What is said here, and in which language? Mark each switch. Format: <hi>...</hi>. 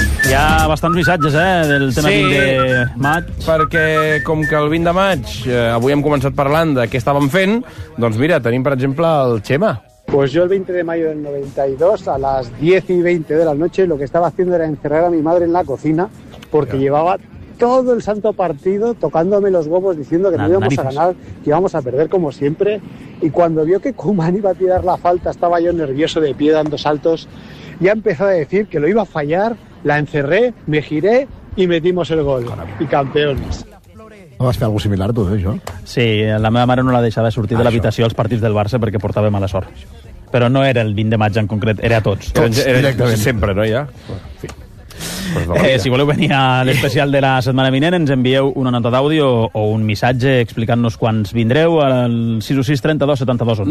<ca>Hi ha bastants missatges, del tema sí, 20 de maig. Perquè com que el 20 de maig avui hem començat parlant de què estàvem fent, doncs mira, tenim per exemple el Xema.</ca> <es>Pues yo el 20 de mayo del 92 a las 10 y 20 de la noche lo que estaba haciendo era encerrar a mi madre en la cocina porque llevaba todo el santo partido tocándome los huevos diciendo que no íbamos a ganar, que íbamos a perder como siempre. Y cuando vio que Koeman iba a tirar la falta, estaba yo nervioso de pie dando saltos y ha empezado a decir que lo iba a fallar, la encerré, me giré y metimos el gol. Y campeones.</es> <ca>No vas fer algo similar a tu, això? Sí, la meva mare no la deixava sortir de l'habitació als partits del Barça perquè portava mala sort. Però no era el 20 de maig en concret, era a tots. Era sempre, no, ja? Pues si voleu venir a l'especial de la setmana vinent, ens envieu una nota d'àudio o un missatge explicant-nos quans vindreu al 606-32-72-11.</ca>